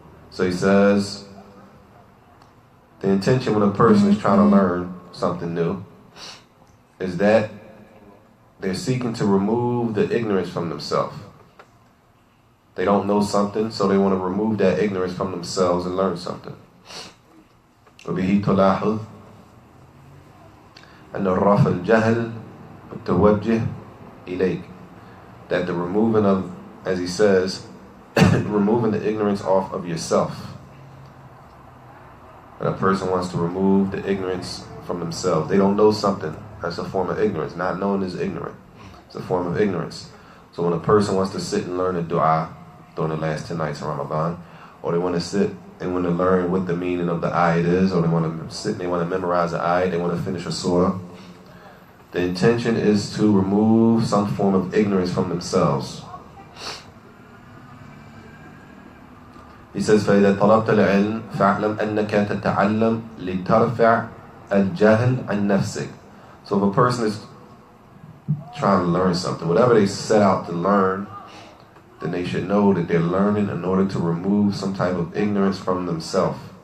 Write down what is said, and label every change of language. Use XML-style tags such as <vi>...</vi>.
<en>So he says, the intention when a person is trying to learn something new is that they're seeking to remove the ignorance from themselves. They don't know something, so they want to remove that ignorance from themselves and learn something.</en> <ar>وبه تلاحظ أن الرفع الجهل والتوجه إليك.</ar> <en>That the removing of, as he says, removing the ignorance off of yourself. And a person wants to remove the ignorance from themselves. They don't know something. That's a form of ignorance. Not knowing is ignorant. It's a form of ignorance. So when a person wants to sit and learn a dua during the last 10 nights of Ramadan, or they want to sit and want to learn what the meaning of the ayat is, or they want to sit and they want to memorize the ayat, they want to finish a surah, the intention is to remove some form of ignorance from themselves.</en> <ar>He says, فَإِذَا طَلَبْتَ الْعِلْمِ فَاعْلَمْ أَنَّكَ تَتَعَلَّمْ لِتَرْفَعْ الْجَهْلِ عَنْ نَفْسِكَ.</ar> <en>So if a person is trying to learn something, whatever they set out to learn, then they should know that they're learning in order to remove some type of ignorance from themselves.</en>